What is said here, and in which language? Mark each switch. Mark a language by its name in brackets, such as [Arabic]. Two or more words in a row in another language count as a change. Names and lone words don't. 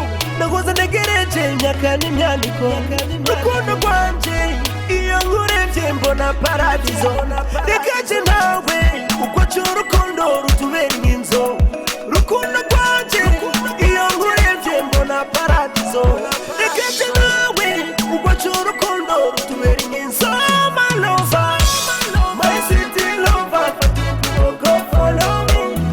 [Rundi] nagoza negereje myaka n'imyaniko rukundo rwanje iyo nkurevye mbona paradizo rekaje nawe uko cy'urukundo rutubera inzo rukundo rwanje iyo nkurevye mbona paradizo rekaje nawe uko cy'urukundo rutubera inzo [English] my lover my city lover go follow me